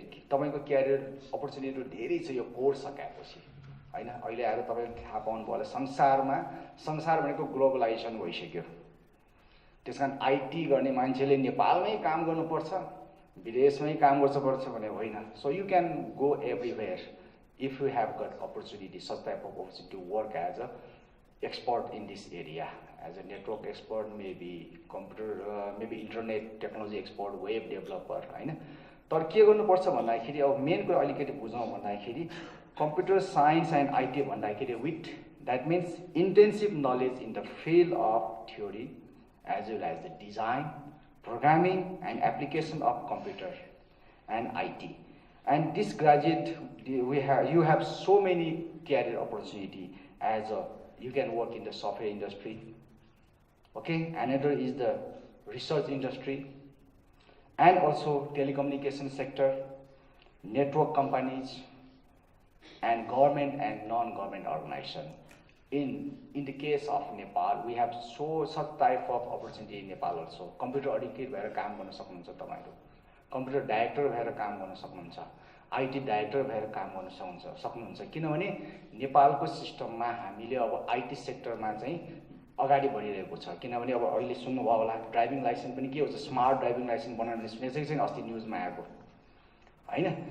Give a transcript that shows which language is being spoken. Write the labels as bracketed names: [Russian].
[Nepali] तपाईको career opportunity धेरै छ यो कोर्स सकाएपछि हैन. अहिले आएर तपाईले थाहा पाउनु भयो संसार भनेको ग्लोबलाइजेसन भइसक्यो. त्यसकारण आईटी गर्ने मान्छेले नेपालमै काम गर्नुपर्छ, विदेशमै काम गर्नुपर्छ भने होइन. [English] So you can go everywhere if you have got opportunity, such type of opportunity to work as a expert in this area, as a network expert, maybe computer, maybe internet technology expert, web developer, हैन. [Nepali] तर के गर्नुपर्छ भन्दाखेरि अब main कुरा अलिकति बुझौँ भन्दाखेरि [English] computer science and IT भन्दाखेरि with that means intensive knowledge in the field of theory as well as the design, programming and application of computer and IT. And this graduate, you have so many career opportunity as you can work in the software industry. Okay, another is the research industry, and also telecommunication sector, network companies, and government and non-government organization. In the case of Nepal, we have such type of opportunity in Nepal also. Computer educated [Nepali] भएर काम गर्न सक्नुहुन्छ तपाईहरु. Computer director भएर काम गर्न सक्नुहुन्छ, IT director भएर काम गर्न सक्नुहुन्छ. किनभने नेपालको सिस्टममा हामीले अब आईटी सेक्टरमा चाहिँ अगाडि बढिरहेको छ. किनभने अब अहिले सुन्नुभयो होला ड्राइभिङ लाइसेन्स पनि के हुन्छ, स्मार्ट ड्राइभिङ लाइसेन्स बनाउने सुनेको छैन अस्ति न्युजमा आएको हैन.